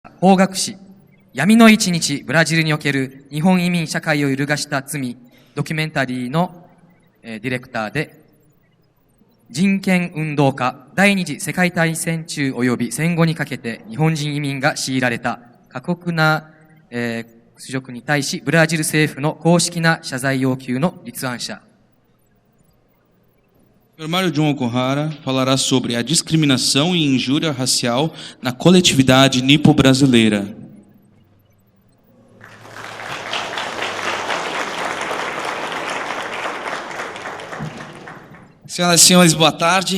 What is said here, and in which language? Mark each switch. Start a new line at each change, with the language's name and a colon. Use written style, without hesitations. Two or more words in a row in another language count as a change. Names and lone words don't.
Japanese: 法学史、闇の一日、ブラジルにおける日本移民社会を揺るがした罪、ドキュメンタリーの、ディレクターで、人権運動家、第二次世界大戦中及び戦後にかけて日本人移民が強いられた過酷な、屈辱に対し、ブラジル政府の公式な謝罪要求の立案者。
Portuguese: Mário John Okuhara falará sobre a discriminação e injúria racial na coletividade nipo-brasileira. Senhoras e senhores, boa tarde.